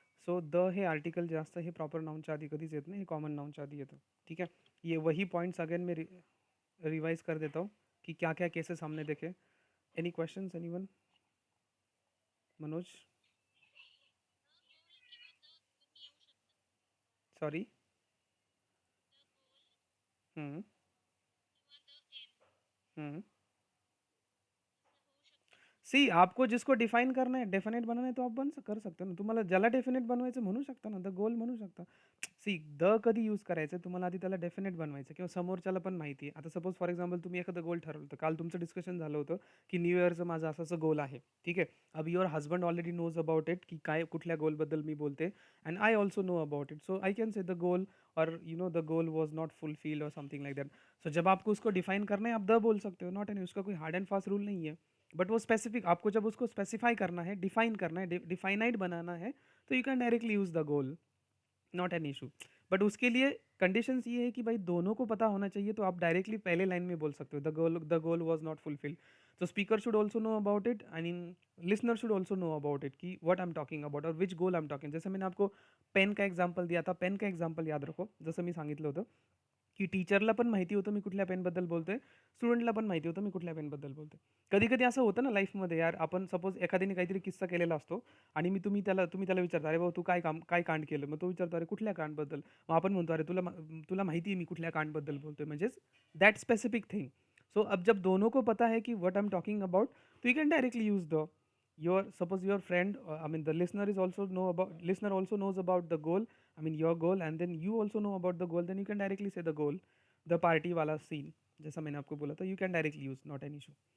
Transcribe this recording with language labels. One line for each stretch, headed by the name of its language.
Marathi: So the हे article जे असतं हे प्रॉपर नाउनच्या आधी कधीच येत नाही, हे कॉमन नाउनच्या आधी येतं.
Hindi: ठीक है. ये वही पॉइंट्स अगेन मैं रिवाइज कर देता हूँ कि क्या क्या केसेस हमने देखे.
English: Any questions anyone? Manoj? Sorry. Hmm. Hmm.
Hindi: सी आपको जिसको डिफाइन करना है,
Marathi: डेफिनेट बनवणं आहे,
Hindi: तो आप कर सकता ना.
Marathi: तुम्हाला ज्याला डेफिनेट बनवायचं म्हणू शकता ना, द गोल म्हणू शकता. सी द कधी यूज करायचं तुम्हाला आधी त्याला डेफिनेट बनवायचं किंवा समोरच्याला पण माहिती आहे. आता सपोज फॉर एक्झाम्पल तुम्ही एखादं गोल ठरवलं होतं, काल तुमचं डिस्कशन झालं होतं की न्यू इयरचं माझं असं असं गोल आहे. ठीक आहे.
English: अब your husband already knows about it
Marathi: की काय कुठल्या गोलबद्दल मी बोलते,
English: And I also know about it. So I can say the goal और you know the goal was not fulfilled और something like that.
Hindi: सो जब आपको उसको डिफाइन करना है आप द बोल सकते हो, नॉट एनी, उसका कोई हार्ड एंड फास्ट रूल नहीं है. बट वो स्पेसिफिक आपको जब उसको स्पेसिफाई करना है, डिफाइन करना है, डिफाइनाइट बनाना है, तो
English: You can directly use the goal, not an issue.
Hindi: But उसके लिए कंडीशंस ये है कि भाई दोनों को पता होना चाहिए, तो आप डायरेक्टली पहले लाइन में बोल सकते हो
English: The goal was not fulfilled. तो speaker should also know about it, I mean listener should also know about it कि what I am talking about और which goal I am talking.
Hindi: जैसे मैंने आपको पेन का एग्जाम्पल दिया था, पेन का एग्जाम्पल याद रखो.
Marathi: जसं मी सांगितलं होतं की टीचरला पण माहिती होतं मी कुठल्या पेनबद्दल बोलतोय, स्टुडंटला पण माहिती होतं मी कुठल्या पेनबद्दल बोलतोय. कधी कधी असं होतं ना लाईफमध्ये, यार आपण सपोज एखाद्याने काहीतरी किस्सा केलेला असतो आणि तुम्ही त्याला विचारता, अरे भाऊ तू काय कांड केलं, मग तो विचारतो अरे कुठल्या कांडबद्दल, मग आपण म्हणतो अरे तुला माहिती आहे मी कुठल्या कांडबद्दल बोलतोय, म्हणजेच दॅट स्पेसिफिक थिंग.
Hindi: सो अब जब दोनों को पता है कि
English: what I am talking about, तो you can directly use the your suppose your friend I mean the listener is also know about listener also knows about the goal, I mean your goal, and then you also know about the goal, then you can directly say the goal, the party
Hindi: वाला scene जैसा मैंने आपको बोला था,
English: you can directly use, not an issue.